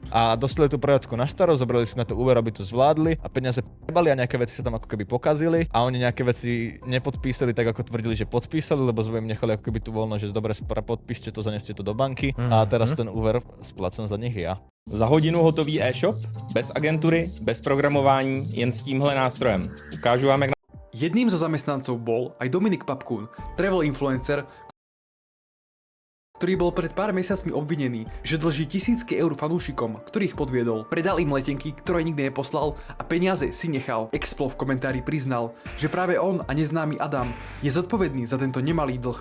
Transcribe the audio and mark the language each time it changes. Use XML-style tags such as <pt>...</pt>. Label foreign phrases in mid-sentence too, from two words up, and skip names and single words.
<sk>A dostali tú prevádzku na starost, zobrali si na to úver, aby to zvládli a peniaze prebali a nejaké veci sa tam ako keby pokazili a oni nejaké veci nepodpísali tak, ako tvrdili, že podpísali, lebo sme im nechali ako keby tú voľno, že dobre, podpíšte to, zaneste to do banky a teraz ten úver splácam za nich ja.</sk> <cs>Za hodinu hotový e-shop, bez agentury, bez programování, jen s tímhle nástrojem. Ukážu vám, jak...</cs> <sk>Jedným zo zamestnancov bol aj Dominik Papkun, travel influencer, ktorý bol pred pár mesiacmi obvinený, že dlží tisícky eur fanúšikom, ktorých podviedol. Predal im letenky, ktoré nikdy neposlal a peniaze si nechal. Explo v komentári priznal, že práve on a neznámy Adam je zodpovedný za tento nemalý dlh.</sk>